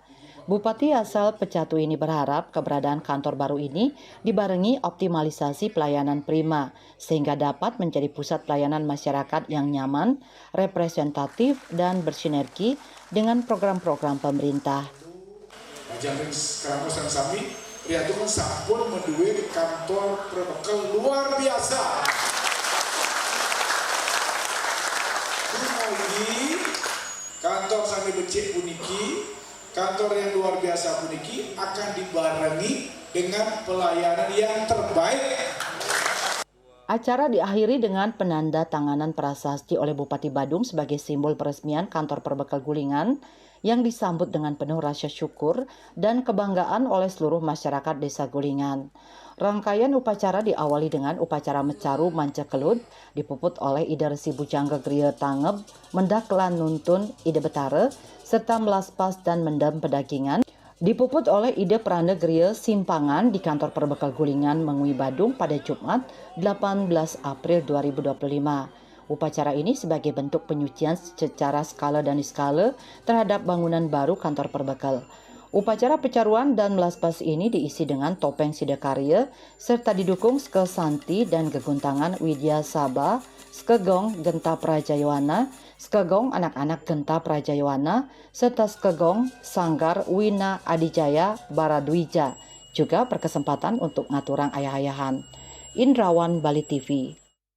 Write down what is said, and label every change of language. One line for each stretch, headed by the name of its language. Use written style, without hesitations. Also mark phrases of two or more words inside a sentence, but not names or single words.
Indonesian: Bupati asal Pecatu ini berharap keberadaan kantor baru ini dibarengi optimalisasi pelayanan prima sehingga dapat menjadi pusat pelayanan masyarakat yang nyaman, representatif, dan bersinergi dengan program-program pemerintah. Jamin sekarang pesan sami, lihat itu
Balinese: sampun menduwe
Indonesian: kantor Perbekal luar biasa. Ini kantor
Balinese: sami becik puniki,
Indonesian: kantor yang luar biasa puniki akan dibarengi dengan pelayanan yang terbaik. Acara diakhiri dengan penandatanganan prasasti oleh Bupati Badung sebagai simbol peresmian kantor Perbekal Gulingan yang disambut dengan penuh rasa syukur dan kebanggaan oleh seluruh masyarakat Desa Gulingan. Rangkaian upacara diawali dengan upacara mecaru manca kelut, dipuput oleh Ida Resi Bujangga Griya Tangeb, mendak lan nuntun Ida Betare, serta melaspas dan mendam pedagingan, dipuput oleh Ida Pranda Griya Simpangan di kantor Perbekal Gulingan Mengui Badung pada Jumat 18 April 2025. Upacara ini sebagai bentuk penyucian secara skala dan niskala terhadap bangunan baru kantor Perbekal. Upacara pecaruan dan melaspas ini diisi dengan topeng sidakarya serta didukung skesanti dan geguntangan Widya Sabha, skegong Genta Prajayawana, skegong anak-anak Genta Prajayawana, serta skegong Sanggar Wina Adijaya Baradwija. Juga berkesempatan untuk ngaturang ayah-ayahan. Indrawan Bali TV.